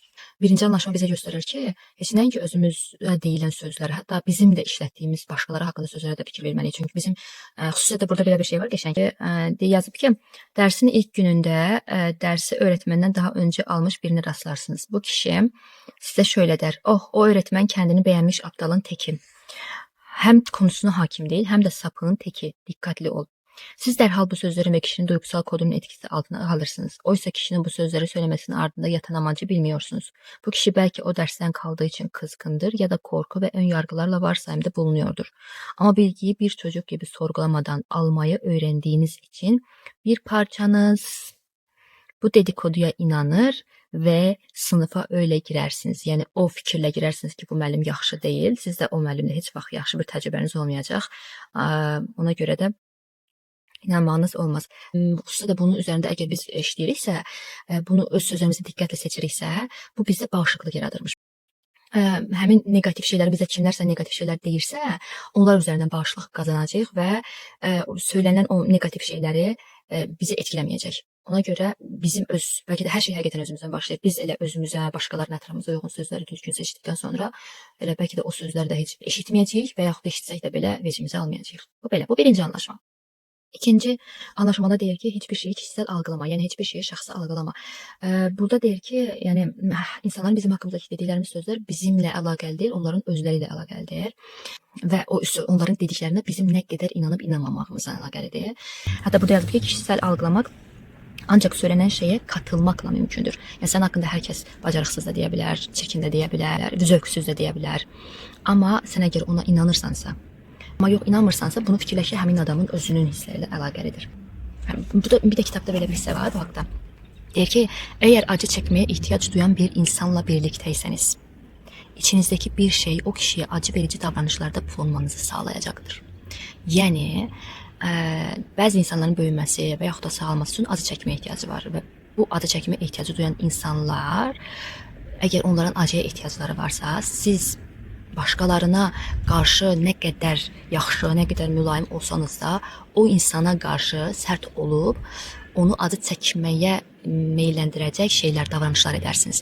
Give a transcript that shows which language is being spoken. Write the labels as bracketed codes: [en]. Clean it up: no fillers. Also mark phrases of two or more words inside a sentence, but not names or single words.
[az] Birinci anlaşma bizə göstərir ki, heç nəinki özümüzə deyilən sözlərə, hətta bizim də işlətdiyimiz başqaları haqqında sözlərə də fikir verməliyik. Çünki bizim xüsusilə də burada belə bir şey var, qəşəng yazıb ki, dərsin ilk günündə dərsi öyrətməndən daha öncə almış birini rastlarsınız. [tr] Bu kişi sizə şöyle der: "Oh, o öğretmen kendini beğenmiş aptalın teki. Hem konusuna hakim değil, hem de sapığın teki. Dikkatli ol." Siz dərhal bu sözlərin və kişinin duygusal kodunun etkisi altına alırsınız. Oysa kişinin bu sözləri söylemesinin ardında yatan amacı bilmiyorsunuz. Bu kişi belki o dersten kaldığı için kızgındır ya da korku ve ön yargılarla varsayımda bulunuyordur. Ama bilgiyi bir çocuk gibi sorgulamadan almayı öğrendiğiniz için bir parçanız bu dedikoduya inanır ve sınıfa öyle girersiniz. [az] Yəni o fikirlə girersiniz ki, bu müəllim yaxşı deyil. Sizdə o müəllimlə heç vaxt yaxşı bir təcrübəniz olmayacaq. Ona görə də inanmağınız olmaz. Xüsusilə də bunun üzərində əgər biz işləyiriksə, bunu öz sözlərimizi diqqətlə seçiriksə, bu bizdə bağışıqlıq yaradırmış. Həmin negativ şeyləri bizə kimlərsə negativ şeylər deyirsə, onlar üzərindən bağışıqlıq qazanacağıq və söylənilən o negativ şeyləri bizi etkiləməyəcək. Ona görə bizim bəlkə də hər şey həqiqətən özümüzdən başlayır. Biz elə özümüzə, başqalarının ətrafımıza uyğun sözləri düzgün seçdikdən sonra elə bəlkə də o sözləri də heç eşitməyəcəyik və yaxud da eşitsək də belə vecimizə almayacağıq. Bu belə. Bu birinci anlaşma. İkinci anlaşmada deyir ki, [tr] hiçbir şeyi kişisel algılama, yani hiçbir şeyi şahsi algılama. [az] Burada deyir ki, yani insanların bizim hakkımızdaki dediklərimiz sözlər bizimlə əlaqəli deyil, onların özləri ilə əlaqəlidir. Və onların dediklərinə bizim nə qədər inanıb inanmamağımızla əlaqəlidir. Hətta burada yazıb ki, [tr] kişisel algılamak ancak söylenen şeye katılmakla mümkündür. [az] Yani [tr] sen hakkında herkes [az] bacarıksız da deyə bilər, çirkin də deyə bilər, zövksüz də deyə bilər. Amma sən əgər ona inanırsansa, amma yox inanmırsansa, bunu fikirləş ki, həmin adamın özünün hissləri ilə əlaqəlidir. Bir də kitabda belə bir hissə var bu haqda. Deyir ki, [tr] eğer acı çekmeye ihtiyaç duyan bir insanla birlikteyseniz, içinizdeki bir şey o kişiye acı verici davranışlarda bulunmanızı sağlayacaktır. [az] Yəni, bəzi insanların böyüməsi və yaxud da sağalması üçün acı çəkməyə ehtiyacı var və bu acı çəkməyə ehtiyacı duyan insanlar, əgər onların acıya ehtiyacları varsa, siz başqalarına qarşı nə qədər yaxşı, nə qədər mülayim olsanız da, o insana qarşı sərt olub, onu acı çəkməyə meyləndirəcək şeylər, davranışlar edərsiniz.